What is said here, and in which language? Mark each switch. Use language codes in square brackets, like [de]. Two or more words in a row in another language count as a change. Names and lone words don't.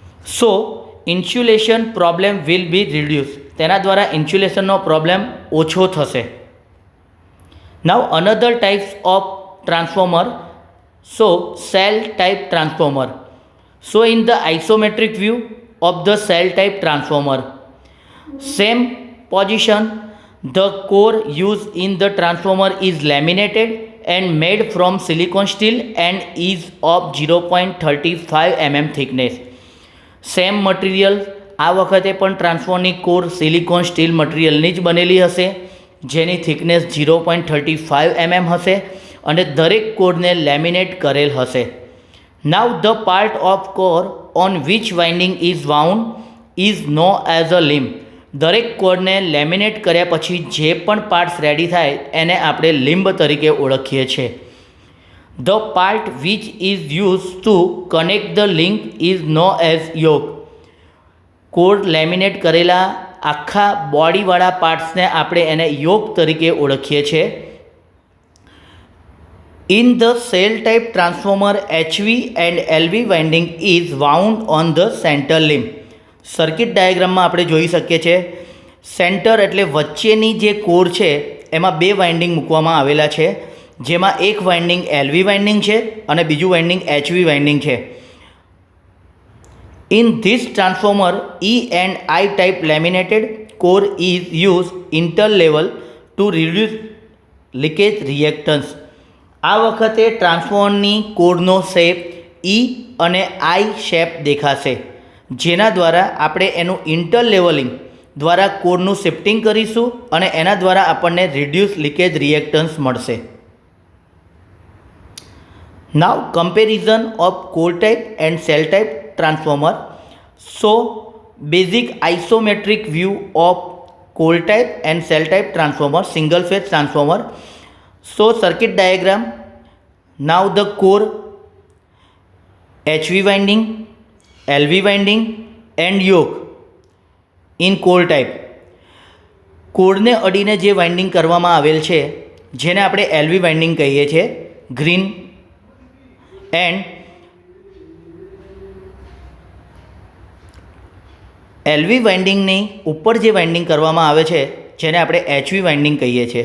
[en] so insulation problem will be reduce, [gu] તેના દ્વારા ઇન્સ્યુલેશનનો પ્રોબ્લેમ ઓછો થશે. [en] now another types of transformer, so cell type transformer. so in the isometric view of the cell type transformer, same position, the core used in the transformer is laminated and made from silicon steel and is of 0.35 mm thickness. same material, [gu] આ વખતે પણ ટ્રાન્સફોર્મરની કોર [en] silicon steel [gu] મટીરિયલની જ બનેલી હશે, જેની થિકનેસ 0.35 mm હશે અને દરેક કોરને લેમિનેટ કરેલ હશે. [en] Now the part of core on which winding is wound is known as a limb. [gu] દરેક કોરને લેમિનેટ કર્યા પછી જે પણ [en] parts ready [gu] થાય એને આપણે લિમ્બ તરીકે ઓળખીએ છીએ. [en] The part which is used to connect the link is known as yoke. core laminate [gu] કરેલા આખા બોડીવાળા પાર્ટ્સને આપણે એને યોક તરીકે ઓળખીએ છીએ. [en] In the cell type transformer, HV and LV winding is wound on the center limb. [gu] સર્કિટ ડાયાગ્રામમાં આપણે જોઈ શકીએ છીએ સેન્ટર એટલે વચ્ચેની જે કોર છે એમાં બે વાઇન્ડિંગ મૂકવામાં આવેલા છે, જેમાં એક [en] winding LV winding [gu] છે અને બીજું [en] winding HV winding [gu] છે. [en] In this transformer, E and I type laminated core is used interlevel to reduce leakage reactance. [gu] આ વખતે ટ્રાન્સફોર્મરની કોરનો શેપ E અને I શેપ દેખાશે, જેના દ્વારા આપણે એનું ઇન્ટરલેવલિંગ દ્વારા કોરનું શિફ્ટિંગ કરીશું અને એના દ્વારા આપણને [en] reduce leakage reactance [gu] મળશે. [en] now comparison of core type and cell type transformer. so basic isometric view of core type and cell type transformer, single phase transformer. So circuit diagram, now the core, HV winding, LV winding and yoke in core type. [gu] કોરને અડીને જે વાઇન્ડિંગ કરવામાં આવેલ છે જેને આપણે [en] LV winding [gu] કહીએ છીએ, [en] green, and LV [gu] વાઇન્ડિંગની ઉપર જે વાઇન્ડિંગ કરવામાં આવે છે જેને આપણે [en] HV winding [gu] કહીએ છીએ.